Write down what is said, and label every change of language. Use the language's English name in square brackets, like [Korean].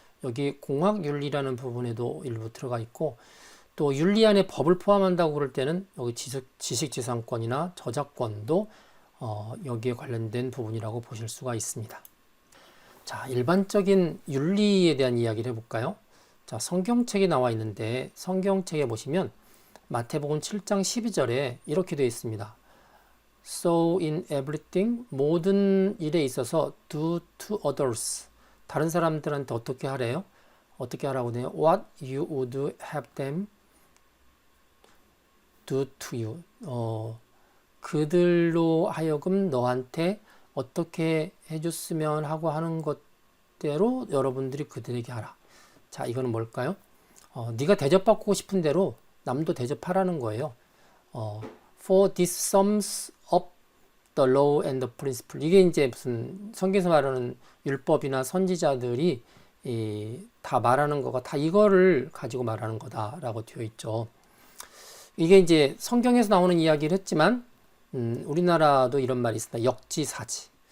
[Korean] 여기 공학 윤리라는 부분에도 일부 들어가 있고, 또 윤리 안에 법을 포함한다고 그럴 때는 여기 지식재산권이나 저작권도 여기에 관련된 부분이라고 보실 수가 있습니다. 자, 일반적인 윤리에 대한 이야기를 해볼까요? 자, 성경책에 나와 있는데 성경책에 보시면 마태복음 7장 12절에 이렇게 되어 있습니다. [English] So in everything, [Korean] 모든 일에 있어서 [English] do to others. [Korean] 다른 사람들한테 어떻게 하래요? 어떻게 하라고 해요? [English] What you would have them do to you. [Korean] 그들로 하여금 너한테 어떻게 해줬으면 하고 하는 것대로 여러분들이 그들에게 하라. 자, 이거는 뭘까요? 네가 대접받고 싶은 대로 남도 대접하라는 거예요. [English] For this sums up the law and the principle. [Korean] 이게 이제 무슨 성경에서 말하는 율법이나 선지자들이 다 말하는 거가 다 이거를 가지고 말하는 거다라고 되어 있죠. 이게 이제 성경에서 나오는 이야기를 했지만 우리나라도 이런 말이 있습니다. 역지사지.